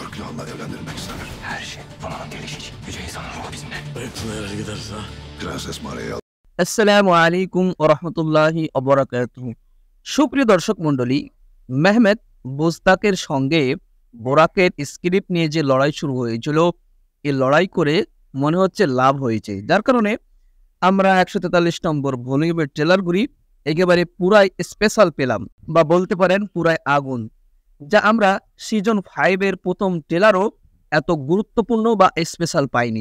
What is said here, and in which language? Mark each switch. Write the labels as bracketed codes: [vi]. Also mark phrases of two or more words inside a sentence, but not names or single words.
[tr] onunla evlendirmek ister. Her şey bunun gelişici. Yüce insanın ruhu bizimle. Nereye gideriz ha? Prenses Maria'yı [ar] السلام عليكم ورحمة الله وبركاته. [bn] সুপ্রিয় দর্শক মণ্ডলী, মেহমেদ বুজতাকের সঙ্গে বোরাকের স্ক্রিপ্ট নিয়ে যে লড়াই শুরু হয়েছিল, এই লড়াই করে মনে হচ্ছে লাভ হয়েছে, যার কারণে আমরা 143 নম্বর ভলিউমের ট্রেলারগুলি একেবারে পুরাই স্পেশাল পেলাম, বা বলতে পারেন পুরাই আগুন, যা আমরা সিজন 5 এর প্রথম ট্রেলারও এত গুরুত্বপূর্ণ বা স্পেশাল পাইনি।